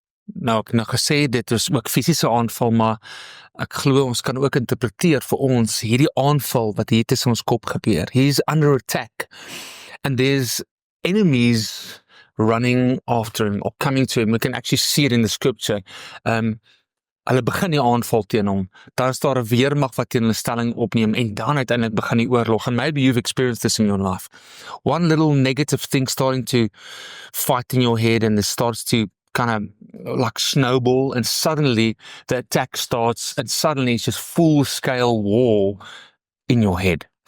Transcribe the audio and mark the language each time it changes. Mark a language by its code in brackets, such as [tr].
[af] Nou, ek nou gesê, dit is ook fisiese aanval, maar ek glo ons kan ook interpreteer vir ons hierdie aanval wat hier tussen ons kop gebeur. [en] He's under attack. And there's enemies running after him or coming to him. We can actually see it in the scripture. [af] Hulle begin die aanval teen hom. Daar is daar 'n weermag wat teen hulle stelling opneem en dan uiteindelik begin die oorlog. [en] And maybe you've experienced this in your life. One little negative thing starting to fight in your head, and it starts to kind of like snowball, and suddenly the attack starts, and suddenly it's just full-scale war in your head.